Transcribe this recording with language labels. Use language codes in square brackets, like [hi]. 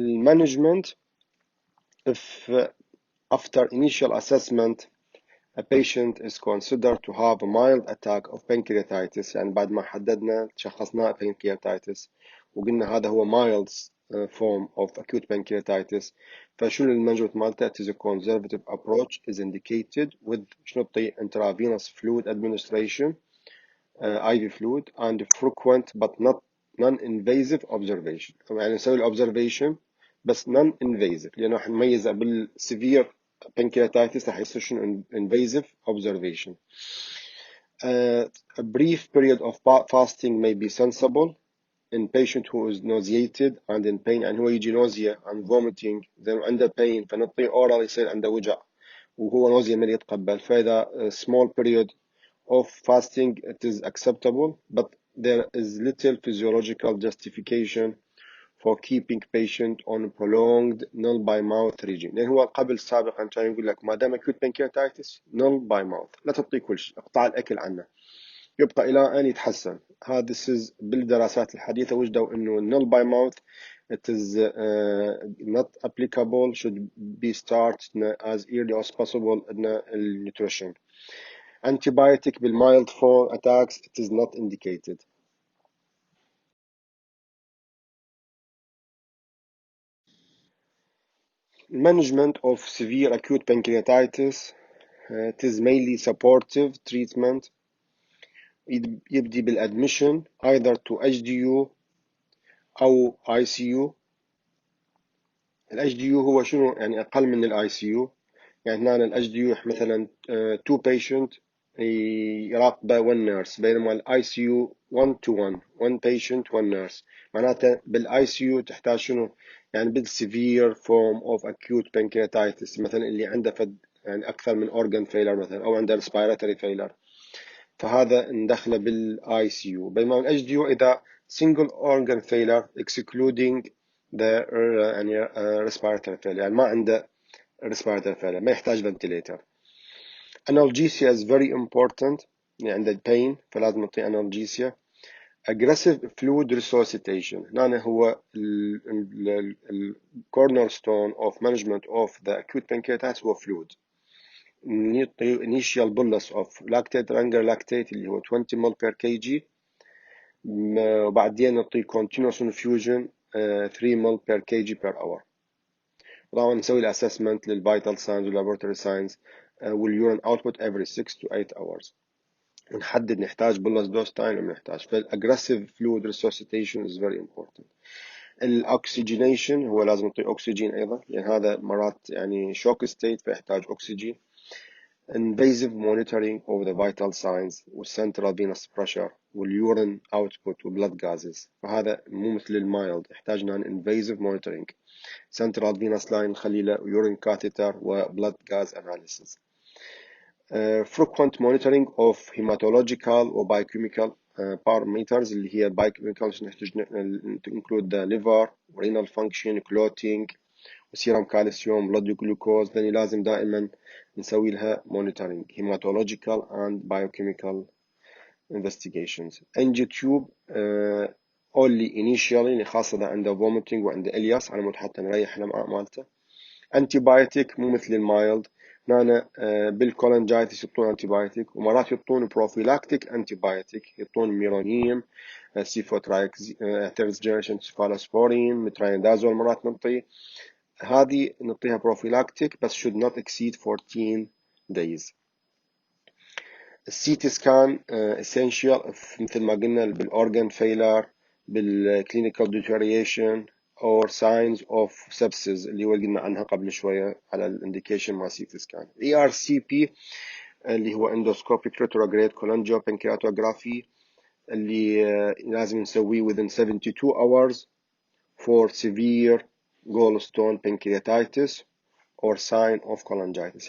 [en] Management: if after initial assessment a patient is considered to have a mild attack of pancreatitis، [ar] يعني بعد ما حددنا شخصناه [en] pancreatitis وقلنا هذا هو mild form of acute pancreatitis، [ar] فشنو المانجمنت مالته؟ [en] it is a conservative approach is indicated with [ar] شنو نعطي [en] intravenous fluid administration IV fluid and frequent but not non-invasive observation. [ar] يعني نسوي الobservation بس [en] non-invasive [ar] لأنه راح نميزه بالسيفير pancreatitis راح يصير شنو invasive observation. [en] A brief period of fasting may be sensible in patient who is nauseated and in pain، [ar] يعني هو يجي [en] nausea and vomiting then عنده pain فنعطيه oral [ar] يصير عنده وجع وهو [en] nausea ما يتقبل، فإذا small period of fasting it is acceptable but there is little physiological justification for keeping patient on prolonged null by mouth regime. [ar] لأن هو قبل سابقا كان يقول لك ما دام acute pancreatitis null by mouth لا تعطيه كل شيء، اقطع الأكل عنه يبقى إلى أن يتحسن. هذا بالدراسات الحديثة وجدوا إنه [en] null by mouth it is not applicable, should be started as early as possible in nutrition. Antibiotic بالmild form attacks it is not indicated. Management of severe acute pancreatitis, it is mainly supportive treatment. [ar] يبدي بالادميشن [en] either to [ar] HDU أو ICU. ال HDU هو شنو يعني أقل من ال ICU. يعني هنا ال HDU مثلا 2 patient يراقبه 1 nurse، بينما ال ICU 1 to 1 [en] 1 patient 1 nurse. [ar] معناته بال ICU تحتاج شنو يعني بال [en] severe form of acute pancreatitis، [ar] مثلا اللي عنده يعني أكثر من organ failure مثلا أو عنده [en] respiratory failure، [ar] فهذا ندخله بالاي سي يو. بينما الاتش دي يو اذا [en] single organ failure excluding the [ar] يعني respiratory failure، يعني ما عنده respiratory failure، ما يحتاج ventilator. [en] analgesia is very important، [ar] يعني عنده [en] pain [ar] فلازم نعطيه [en] analgesia. aggressive fluid resuscitation، [ar] هنا هو ال [en] cornerstone of management of the acute pancreatitis هو fluid. نعطي initial bolus of lactate ranger lactate [ar] اللي هو [en] 20 ml per kg، وبعدين نعطي continuous infusion 3 ml per kg per hour. [ar] طبعا نسوي الاسسمنت للفيتال ساينز واللابوراتوري ساينز واليورين اوتبوت [en] every 6 to 8 hours، [ar] ونحدد نحتاج bolus dose time ولا نحتاج. [en] فالاجريسيف fluid resuscitation is very important. [ar] الاكسجينيشن هو لازم نعطي اكسجين ايضا، لان يعني هذا مرات يعني شوك ستيت فيحتاج اكسجين. [en] invasive monitoring of the vital signs والcentral venous pressure والurine output وblood gases، [ar] فهذا مو مثل المايلد، يحتاجنا [en] invasive monitoring central venous line نخلي له urine catheter وblood gas analysis. frequent monitoring of hematological وbiochemical parameters اللي هي biochemical include the liver renal function clotting وسيرم كالسيوم بلاد جلوكوز، [ar] لأن لازم دائما نسوي لها [en] monitoring hematological and biochemical investigations. angiotube only initially [ar] خاصة إذا عنده vomiting وعنده إلياس على مود حتى نريح الأمعاء مالته. antibiotic مو مثل المايلد، هنا بالكولنجايتس يعطون antibiotic، ومرات يعطون prophylactic antibiotic، يعطون ميرونيم سيفوترايكس [en] third generation cephalosporin [ar] متريندازول مرات نعطي. هذه نعطيها [en] prophylactic بس should not exceed 14 days. [ar] السي تي سكان essential مثل ما قلنا بالorgan failure بالclinical deterioration [en] or signs of sepsis [ar] اللي هو قلنا عنها قبل شوية على الانديكيشن مع سي تي سكان. [en] ERCP اللي هو endoscopic retrograde cholangiopancreatography [ar] اللي لازم نسويه [en] within 72 hours for severe gallstone pancreatitis or sign of cholangitis.